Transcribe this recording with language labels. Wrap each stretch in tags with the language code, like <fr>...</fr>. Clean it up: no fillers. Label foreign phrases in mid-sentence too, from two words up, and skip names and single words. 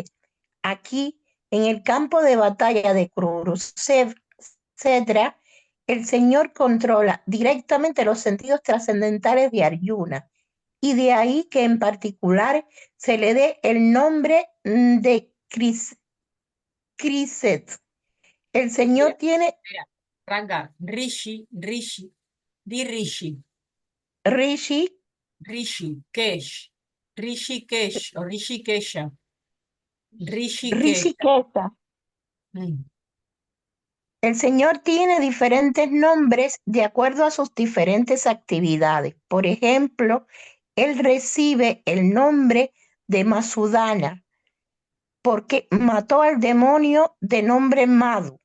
<es>Aquí, en el campo de batalla de Kurukshetra, el Señor controla directamente los sentidos trascendentales de Arjuna. Y de ahí que en particular se le dé el nombre de Kriset. El Señor tiene Ranga, Rishi, di Rishi, Rishi, Rishikesh o Rishikesha, Rishikesh. Rishiketa. Mm. El Señor tiene diferentes nombres de acuerdo a sus diferentes actividades. Por ejemplo, Él recibe el nombre de Masudana porque mató al demonio de nombre Madhu.</es>